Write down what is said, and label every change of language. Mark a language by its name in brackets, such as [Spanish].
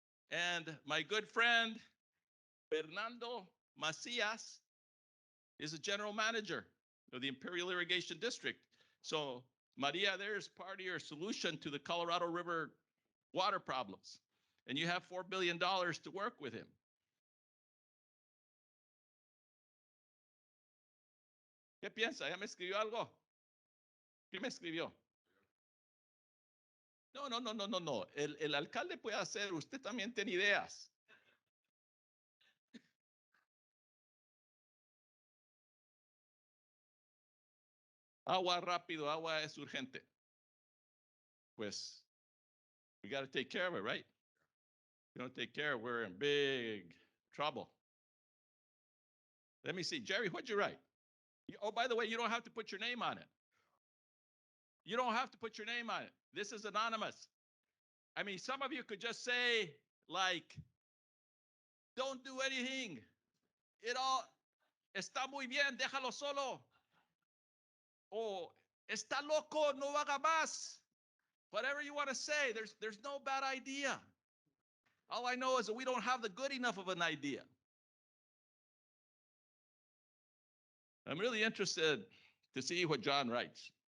[English] And my good friend, Fernando Macias, is a general manager of the Imperial Irrigation District. So Maria, there's part of your solution to the Colorado River water problems. And you have $4 billion to work with him. [Spanish] ¿Qué piensa? ¿Ya me escribió algo? ¿Qué me escribió? No. El alcalde puede hacer, usted también tiene ideas. Agua rápido, agua es urgente. [English] Pues, we got to take care of it, right? If we don't take care of it, we're in big trouble. Let me see. Jerry, what'd you write? Oh, by the way, you don't have to put your name on it. You don't have to put your name on it. This is anonymous. I mean, some of you could just say, like, don't do anything. It all [Spanish] está muy bien, déjalo solo. O está loco, no haga más. [English] Whatever you want to say, there's no bad idea. All I know is that we don't have the good enough of an idea. I'm really interested to see what John writes.